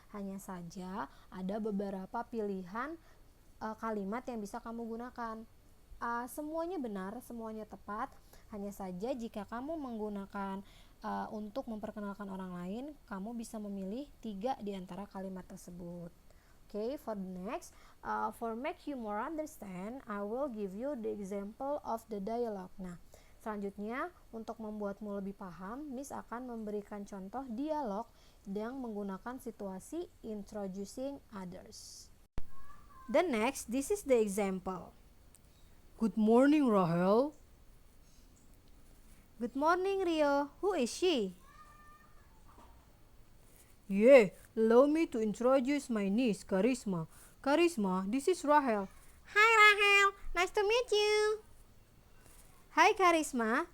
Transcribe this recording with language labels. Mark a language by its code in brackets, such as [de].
[id] Hanya saja ada beberapa pilihan kalimat yang bisa kamu gunakan. Semuanya benar, semuanya tepat. Hanya saja jika kamu menggunakan untuk memperkenalkan orang lain, kamu bisa memilih 3 di antara kalimat tersebut. [en] Okay, for the next, for make you more understand, I will give you the example of the dialogue. [id] Nah, selanjutnya untuk membuatmu lebih paham, Miss akan memberikan contoh dialog yang menggunakan situasi introducing others. [en] The next, this is the example. Good morning, Rahel. Good morning, Rio. Who is she? Yeah, allow me to introduce my niece, Karisma. Karisma, this is Rahel. Hi, Rahel. Nice to meet you. Hi, Karisma.